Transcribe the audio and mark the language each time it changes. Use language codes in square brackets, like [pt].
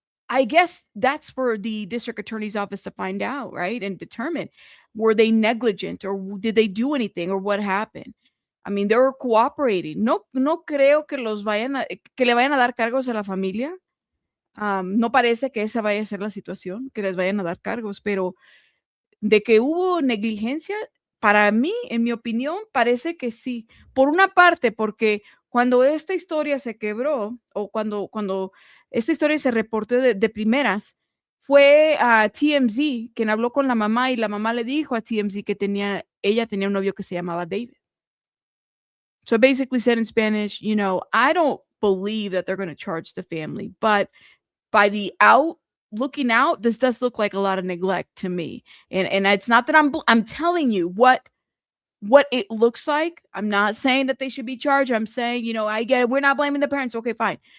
[en] I guess that's for the district attorney's office to find out, right? And determine, were they negligent, or did they do anything, or what happened? I mean, they were cooperating. [es] No creo que le vayan a dar cargos a la familia. No parece que esa vaya a ser la situación, que les vayan a dar cargos, pero de que hubo negligencia, para mí, en mi opinión, parece que sí. Por una parte, porque cuando esta historia se quebró, o cuando esta historia se reportó de primeras, fue a TMZ quien habló con la mamá, y la mamá le dijo a TMZ que ella tenía un novio que se llamaba David. [en] So it basically said in Spanish, I don't believe that they're going to charge the family, but by the looking out, this does look like a lot of neglect to me. And it's not that I'm telling you what it looks like. I'm not saying that they should be charged. I'm saying, I get it. We're not blaming the parents. Okay, fine.